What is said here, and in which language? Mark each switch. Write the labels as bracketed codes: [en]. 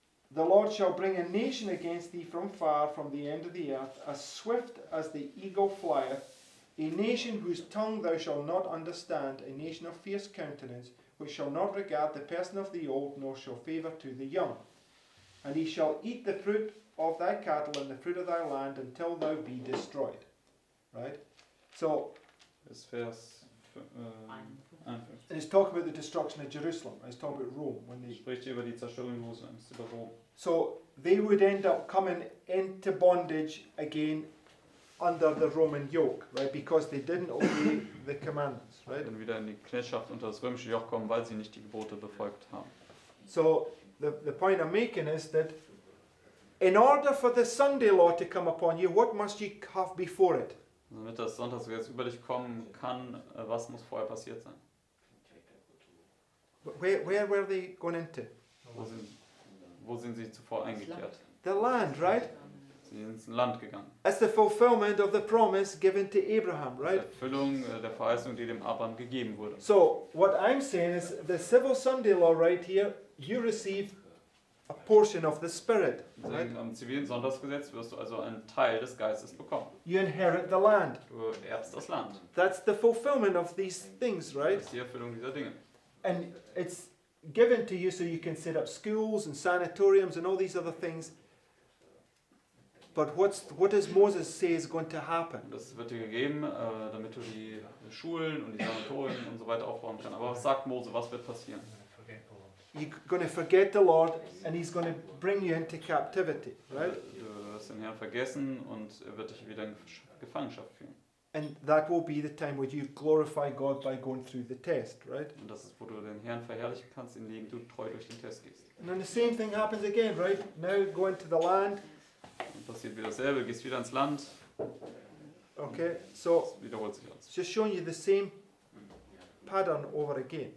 [en] The Lord shall bring a nation against thee from far, from the end of the earth, as swift as the eagle flieth, a nation whose tongue thou shalt not understand, a nation of fierce countenance, which shall not regard the person of the old, nor show favour to the young. And he shall eat the fruit of thy cattle and the fruit of thy land until thou be destroyed. Right? So, [de] Bis Vers 51. [en] and it's talking about the destruction of Jerusalem. It's talking about Rome. When they, [de] Spricht hier über die Zerstörung Jerusalems, über Rom. [en] so they would end up coming into bondage again under the Roman yoke, right? Because they didn't obey the commandments, right? [de] Dann wieder in die Knechtschaft unter das römische Joch kommen, weil sie nicht die Gebote befolgt haben. [en] So the point I'm making is that in order for the Sunday law to come upon you, what must you have before it? [de] Damit das Sonntagsgesetz über dich kommen kann, was muss vorher passiert sein? [en] Where were they going into? [de] Wo sind sie zuvor eingekehrt? [en] The land, right? [de] Sie sind ins Land gegangen. [en] It's the fulfillment of the promise given to Abraham, [de] Die [en] right? [de] Erfüllung der Verheißung, die dem Abraham gegeben wurde. [en] So what I'm saying is the civil Sunday law right here, you receive a portion of the Spirit, right? [de] Deswegen am zivilen Sonntagsgesetz wirst du also einen Teil des Geistes bekommen. [en] You inherit the land. [de] Du erbst das Land. [en] That's the fulfillment of these things, right? [de] Das ist die Erfüllung dieser Dinge. [en] And it's given to you so you can set up schools and sanatoriums and all these other things. But what does Moses say is going to happen? [de] Das wird dir gegeben, damit du die Schulen und die Sanatorien und so weiter aufbauen kannst. Aber was sagt Mose, was wird passieren? [en] You're going to forget the Lord and he's going to bring you into captivity, right? [de] Du wirst den Herrn vergessen und er wird dich wieder in Gefangenschaft führen. [en] And that will be the time where you glorify God by going through the test, right? [de] Und das ist, wo du den Herrn verherrlichen kannst, indem du treu durch den Test gehst. [en] And then the same thing happens again, right? Now go into the land. [de] Dann passiert wieder dasselbe, gehst wieder ins Land, [en] Okay, so [de] es wiederholt sich alles. [en] it's just showing you the same pattern over again,